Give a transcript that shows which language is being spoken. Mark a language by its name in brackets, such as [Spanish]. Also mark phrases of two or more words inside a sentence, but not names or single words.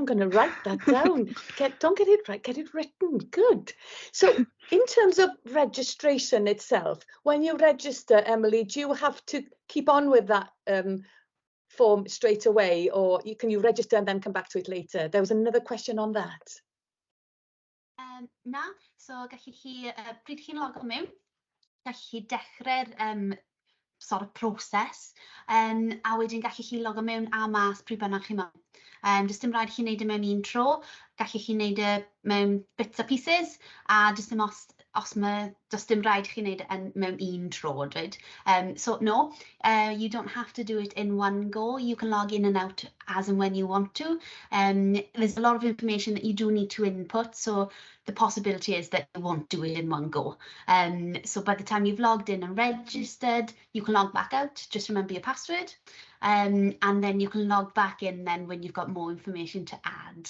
[English] I'm going to write that down. Don't get it right, get it written. Good. So In terms of registration itself, when you register, Emily, do you have to keep on with that form straight away, or can you register and then come back to it later? There was another question on that. [Welsh] Na, so gallwch chi, pryd chi'n logo mewn, gallwch chi dechrau'r [English] sort of [Welsh] proses, a wedyn gallwch chi logo mewn a mas pryd bynnag chi mewn. Does dim rhaid chi wneud e mewn un tro, gallwch chi wneud e mewn bits a pieces, a os does dim rhaid chi wneud e mewn un tro, dweud. [English] So no, you don't have to do it in one go. You can log in and out as and when you want to. There's a lot of information that you do need to input, so the possibility is that you won't do it in one go. So by the time you've logged in and registered, you can log back out, just remember your password, and then you can log back in then when you've got more information to add.